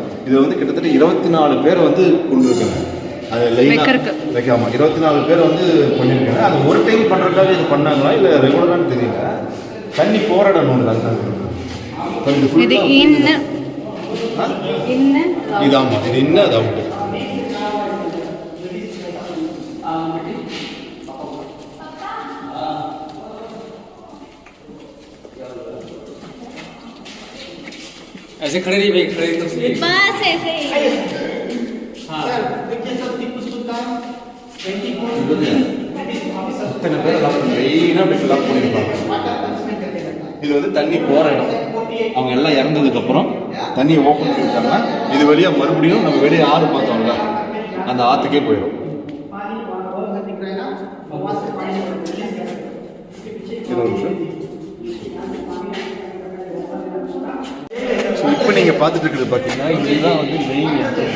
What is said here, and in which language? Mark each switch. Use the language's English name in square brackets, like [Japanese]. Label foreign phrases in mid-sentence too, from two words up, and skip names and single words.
[Tamil] இது வந்து கிட்டத்தட்ட 24 பேர் வந்து கொண்டு இருக்காங்க. அது லைனாக வைக்காமல் 24 பேர் வந்து பண்ணியிருக்காங்க. அது ஒரு டைம் பண்ணுறதுக்காக இது பண்ணாங்களா இல்லை ரெகுலரானு தெரியல. தண்ணி போராடணும். இது என்ன இது ஆமாம், இது என்ன அது அவுட்டு. [Hindi] ऐसे खड़े रहिए भाई, खड़े तो सही। बस ऐसे ही। हाँ सर देखिए सब [Tamil] टिप्पू सुल्तान 24 பேர் மெயினாக அப்படி லாக் பண்ணியிருப்பாங்க. இது வந்து தண்ணி போகிற இடம். அவங்க எல்லாம் இறந்ததுக்கப்புறம் தண்ணியை ஓப்பன் பண்ணிட்டாங்கன்னா இது வழியாக மறுபடியும் நம்ம வெளியே ஆறு பார்த்தோம்ல அந்த ஆற்றுக்கே போயிடும். ஸோ இப்போ நீங்கள் பார்த்துட்டு இருக்கிறது பார்த்தீங்கன்னா இதுதான் வந்து மெயின் என்ட்ரன்ஸ்.